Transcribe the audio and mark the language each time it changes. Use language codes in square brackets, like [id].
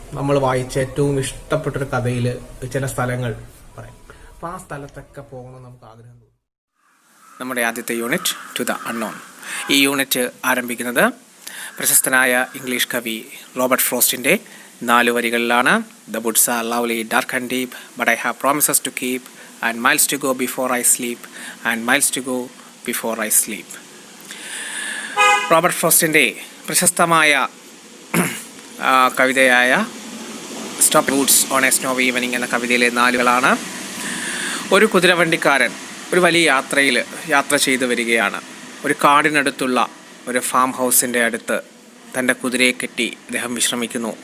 [ml] നമ്മൾ വായിച്ച ഏറ്റവും ഇഷ്ടപ്പെട്ടൊരു കഥയിൽ ചില സ്ഥലങ്ങൾ പറയും. അപ്പൊ ആ സ്ഥലത്തൊക്കെ പോകണം നമുക്ക് ആഗ്രഹം തോന്നും. നമ്മുടെ ആദ്യത്തെ യൂണിറ്റ് ടു ദ അൺനോൺ. ഈ യൂണിറ്റ് ആരംഭിക്കുന്നത് പ്രശസ്തനായ ഇംഗ്ലീഷ് കവി Robert ഫ്രോസ്റ്റിന്റെ 4 വരികളിലാണ്. [en] The woods are lovely, dark and deep, but I have promises to keep, and miles to go before I sleep, and miles to go before I sleep. [ml] Robert ഫ്രോസ്റ്റിന്റെ പ്രശസ്തമായ കവിതയായ stop Woods on A snowy evening എന്ന കവിതയിലെ 4 വരികളാണ്. ഒരു കുതിരവണ്ടിക്കാരൻ ഒരു വലിയ യാത്ര ചെയ്തു വരികയാണ്. ഒരു കാടിനടുത്തുള്ള ഒരു ഫാം ഹൗസിൻ്റെ അടുത്ത് തൻ്റെ കുതിരയെ കെട്ടി അദ്ദേഹം വിശ്രമിക്കുന്നു.